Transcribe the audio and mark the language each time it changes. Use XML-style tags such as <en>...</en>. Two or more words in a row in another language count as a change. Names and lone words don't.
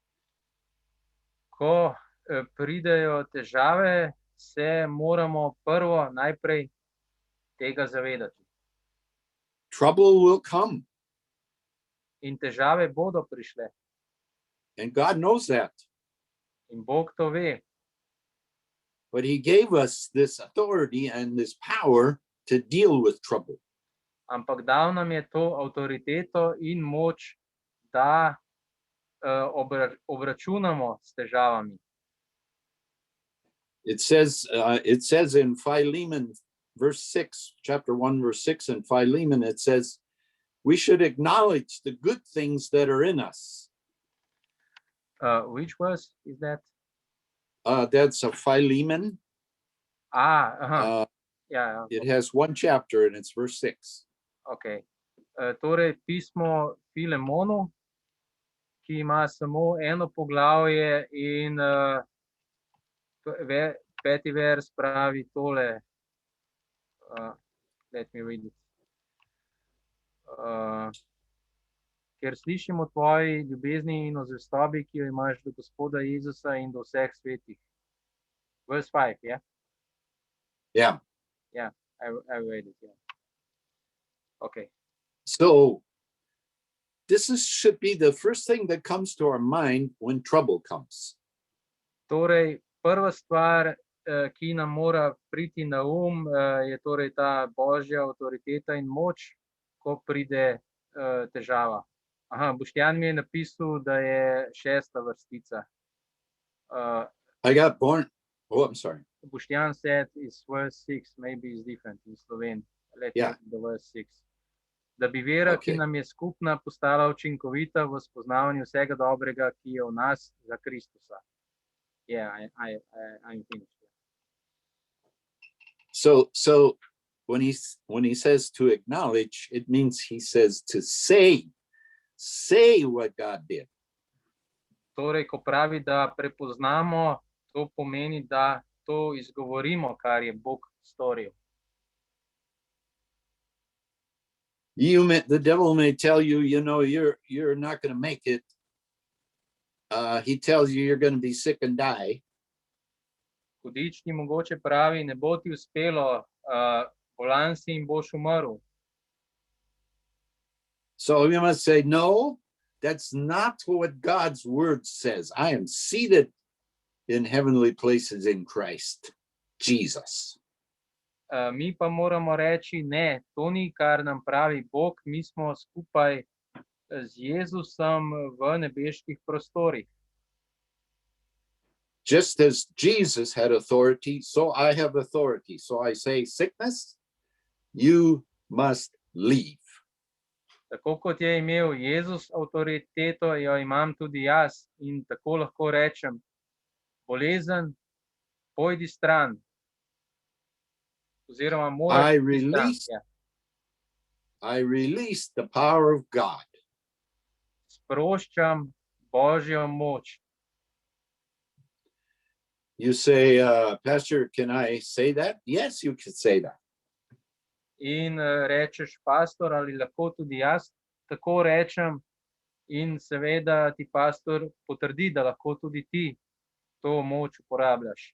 <sl>Ko pridejo težave, se moramo prvo najprej tega zavedati.</sl> <en>Trouble will come.</en> <sl>In težave bodo prišle.</sl> <en>And God knows that.</en> <sl>In Bog to ve.</sl> <en>But he gave us this authority and this power to deal with trouble.</en> <sl>Ampak dal nam je to avtoriteto in moč, da obračunamo s težavami.</sl> <en>It says in Philemon verse 6, chapter 1 verse 6 in Philemon, it says we should acknowledge the good things that are in us. Which verse is that? That's a Philemon. Yeah. It has one chapter and it's verse 6. Okay.</en> <sl>Torej, pismo Filemonu, ki ima samo eno poglavje in peti vers pravi tole.</sl> <en>Let me read it.</en> <sl>Ker slišim o tvoji ljubezni in o zvestobi, ki jo imaš do Gospoda Jezusa in do vseh svetih.</sl> <en>Verse 5, yeah? Yeah. Yeah, I read it, yeah. Okay. So this should be the first thing that comes to our mind when trouble comes.</en> <sl>Torej, prva stvar, ki nam mora priti na je torej ta Božja avtoriteta in moč, ko pride težava. Aha, Boštjan mi je napisal, da je 6. vrstica.</sl> <en>I got born. Oh, I'm sorry. Boštjan said is verse 6, maybe is different in Sloven. Let's Yeah. check the verse 6.</en> <sl>Da bi vera,</sl> <en>Okay.</en> <sl>ki nam je skupna, postala učinkovita v spoznavanju vsega dobrega, ki je v nas za Kristusa.</sl> <en>Yeah, I'm finished. So when he says to acknowledge, it means he says to say what God did.</en> <sl>Torej, ko pravi, da prepoznamo, to pomeni, da to izgovorimo, kar je Bog storil.</sl> <en>The devil may tell you, you're not going to make it. He tells you you're going to be sick and die.</en> <sl>Hudič ti mogoče pravi, ne bo ti uspelo, bolan si in boš umrl.</sl> <en>So you must say, no, that's not what God's word says. I am seated in heavenly places in Christ Jesus.</en> <sl>Mi pa moramo reči, ne, to ni, kar nam pravi Bog, mi smo skupaj z Jezusom v nebeških prostorih.</sl> <en>Just as Jesus had authority, so I have authority. So I say, sickness, you must leave.</en> <sl>Tako kot je imel Jezus avtoriteto, jo imam tudi jaz in tako lahko rečem, bolezen, pojdi stran. Oziroma moraš iti stran. Ja.</sl> <en>I release the power of God.</en> <sl>Sproščam Božjo moč.</sl> <en>You say, Pastor, can I say that? Yes, you can say that.</en> <sl>In rečeš, pastor, ali lahko tudi jaz tako rečem, in seveda ti pastor potrdi, da lahko tudi ti to moč uporabljaš.</sl>